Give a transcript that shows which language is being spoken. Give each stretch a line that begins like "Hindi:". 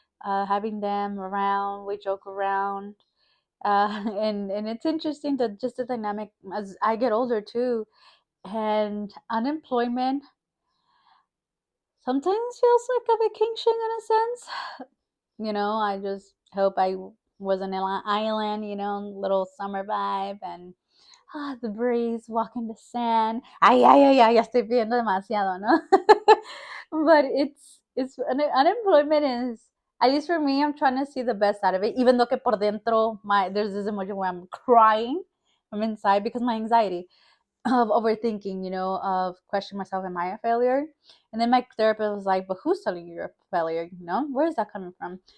English: Having them around, we joke around, and it's interesting that just the dynamic as I get older too, and unemployment sometimes feels like a vacation in a sense. I just hope I was on an island, little summer vibe, and the breeze, walking the sand.
Spanish: Ay, ay, ay, ay, ya estoy pidiendo demasiado, ¿no?
English: But unemployment is, at least for me, I'm trying to see the best out of it, even though
Spanish: que por dentro,
English: there's this emotion where I'm crying from inside because my anxiety of overthinking, of questioning myself, am I a failure? And then my therapist was like, but who's telling you you're a failure? Where is that coming from?